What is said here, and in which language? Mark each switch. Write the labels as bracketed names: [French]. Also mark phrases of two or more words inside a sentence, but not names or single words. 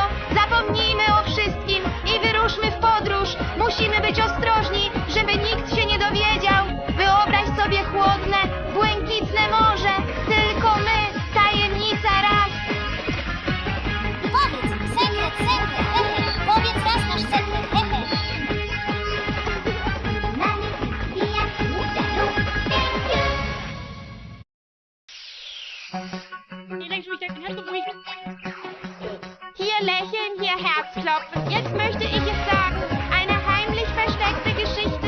[Polish] Zapomnijmy o wszystkim i wyruszmy w podróż. Musimy być ostrożni, żeby nikt się nie dowiedział. Wyobraź sobie chłodne, błękitne morze. Tylko my. Tajemnica raz. Powiedz, sekret, sekret, hehe. Powiedz raz nasz sekret, hehe. [German] Hier lächeln, hier Herzklopfen. Jetzt möchte ich es sagen. Eine heimlich versteckte Geschichte.